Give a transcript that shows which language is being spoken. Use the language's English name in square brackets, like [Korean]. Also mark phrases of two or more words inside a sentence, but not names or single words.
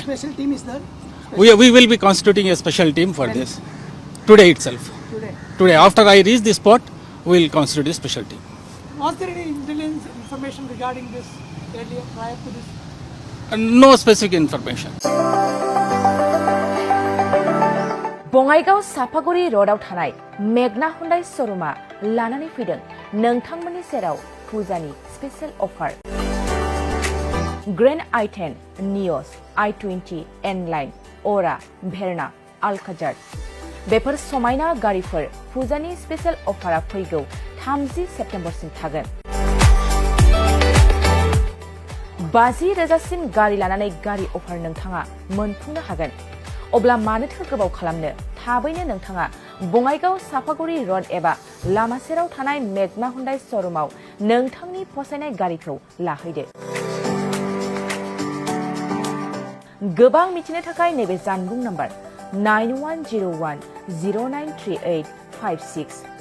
[English] Special team is there? We will be constituting a special team for this today itself. Today, after I reach the spot, we will constitute a special team. Was there any intelligence information regarding this earlier prior to this? No specific information. [Bodo] बङाइगाव सापागुरि रोडआव थानाय मेगना हुन्डाई शोरूमा लानानै फैदों नोंथांमोननि सेराव फुजानि [English] special offer [Bodo] ग्रेन्ड i10 नियस i20 N-Line अरा भेरना अल्काजार बेफोर समायना गारिफोर फुजानि [English] special offer [Bodo] फैगौ 30 सेप्तेम्बरसिम थागोन 50,000सिम गारि लानानै गारि अफार नोंथाङा मोनफुंनो हागोन अब्ला मानोथो गोबाव खालामनो थाबैनो नोंथाङा बङाइगाव सापागुरि रोड एबा लामा सेराव थानाय मेगना हुन्डाई शोरूमाव नोंथांनि फसायनाय गारिखौ लाहैदो गोबां मिथिनो थाखाय नैबे जानबुं नम्बर 9101093856